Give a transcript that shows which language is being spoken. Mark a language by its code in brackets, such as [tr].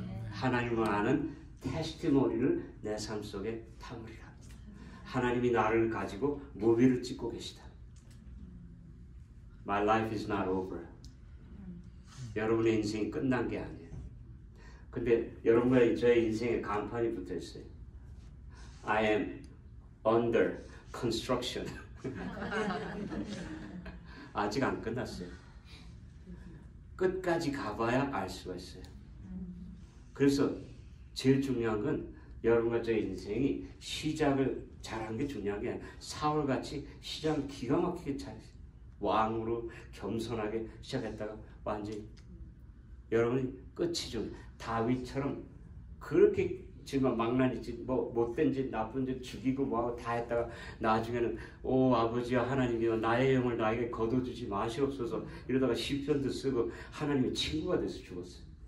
[ko] 하나님을 아는 테스티모니를 내 삶 속에 담으리라. 하나님이 나를 가지고 무비를 찍고 계시다. [en] My life is not over. [ko] 여러분의 인생이 끝난 게 아니에요. 근데 여러분과 저의 인생에 간판이 붙어 있어요. [en] I am under construction. [ko] 아직 안 끝났어요. 끝까지 가봐야 알 수가 있어요. 그래서 제일 중요한 건 여러분과 저의 인생이 시작을 잘한 게 중요한 게 아니라 사울같이 시작을 기가 막히게 잘 왕으로 겸손하게 시작했다가 완전히 여러분이 끝이 좀 다윗처럼 그렇게 지금 망나니 짓, 뭐 못된 짓, 나쁜 짓 죽이고 뭐하고 다 했다가 나중에는 오 아버지와 하나님이여 나의 영을 나에게 거둬주지 마시옵소서 이러다가 시편도 쓰고 하나님의 친구가 돼서 죽었어요.